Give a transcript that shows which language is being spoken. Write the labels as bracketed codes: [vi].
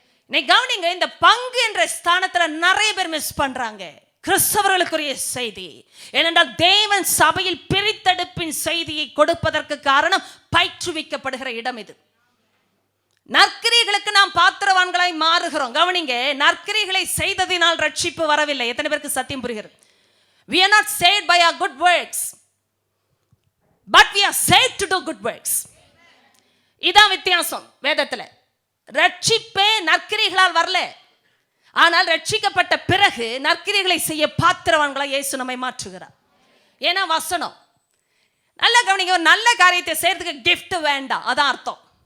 [ta] கவனிங்க, இந்த பங்கு என்ற ஸ்தானத்துல நிறைய பேர் மிஸ் பண்றாங்க கிறிஸ்தவர்களுக்குரிய செய்தி. ஏனென்றால் தேவன் சபையில் பிரித்தெடுப்பின் செய்தியை கொடுப்பதற்கு காரணம் பயிற்றுவிக்கப்படுகிற இடம் இது. நற்கிரியைகளுக்கு நாம் பாத்திரவான்களாய் மாறுகிறோம். கவனிங்க, நற்கிரியைகளை செய்ததினால் ரட்சிப்பு வரவில்லை. எத்தனை பேருக்கு சத்தியம் புரிகிறது? [en] We are not saved by our good works, but we are saved to do good works. [ta] இதான் வித்தியாசம் வேதத்துல. ரட்சிப்பே நற்கிரியைகளால் வரல, ஆனால் ரட்சிக்கப்பட்ட பிறகு நற்கிரியைகளை செய்ய பாத்திரவான்களாய் இயேசு நம்மை மாற்றுகிறார். ஏன்னா வசனம். நல்ல கவனிங்க, ஒரு நல்ல காரியத்தை செய்யறதுக்கு கிஃப்ட் வேண்டாம், அதான் அர்த்தம்.